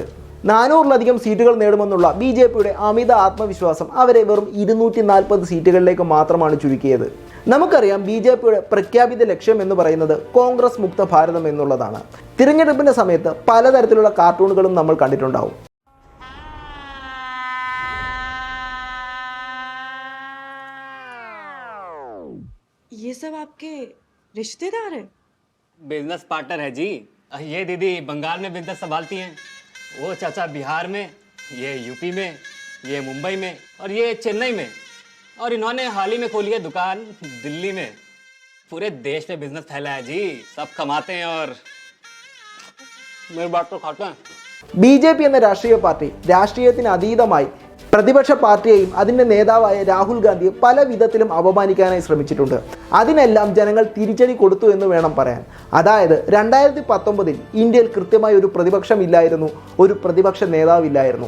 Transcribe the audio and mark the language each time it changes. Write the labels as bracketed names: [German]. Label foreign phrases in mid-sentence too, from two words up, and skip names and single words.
[Malayalam] 400-ലധികം സീറ്റുകൾ നേടുമെന്നുള്ള BJPയുടെ അമിത ആത്മവിശ്വാസം അവരെ വെറും 240 സീറ്റുകളിലേക്ക് മാത്രമാണ് ചുരുക്കിയത്. നമുക്കറിയാം BJPയുടെ പ്രഖ്യാപിത ലക്ഷ്യം എന്ന് പറയുന്നത് കോൺഗ്രസ് മുക്ത ഭാരതം എന്നുള്ളതാണ്. തിരഞ്ഞെടുപ്പിന്റെ സമയത്ത് പലതരത്തിലുള്ള കാർട്ടൂണുകളും നമ്മൾ കണ്ടിട്ടുണ്ടാവും. [Hindi] ये सब आपके रिश्तेदार हैं? [English] business partner [Hindi] है जी। ये दीदी बंगाल में बिजनेस संभालती हैं, वो चाचा बिहार में, ये यूपी में, ये मुंबई में और ये चेन्नई में, और इन्होंने हाल ही में खोली है दुकान दिल्ली में। पूरे देश में बिजनेस फैला है जी, सब कमाते हैं और मेरी बात तो खाते हैं। [Malayalam] BJP എന്ന രാഷ്ട്രീയ പാർട്ടി രാഷ്ട്രീയത്തിന് അതീതമായി പ്രതിപക്ഷ പാർട്ടിയെയും അതിൻ്റെ നേതാവായ രാഹുൽ ഗാന്ധിയെ പല വിധത്തിലും അപമാനിക്കാനായി ശ്രമിച്ചിട്ടുണ്ട്. അതിനെല്ലാം ജനങ്ങൾ തിരിച്ചടി കൊടുത്തു എന്ന് വേണം പറയാൻ. അതായത് 2019 ഇന്ത്യയിൽ കൃത്യമായി ഒരു പ്രതിപക്ഷമില്ലായിരുന്നു, ഒരു പ്രതിപക്ഷ നേതാവില്ലായിരുന്നു.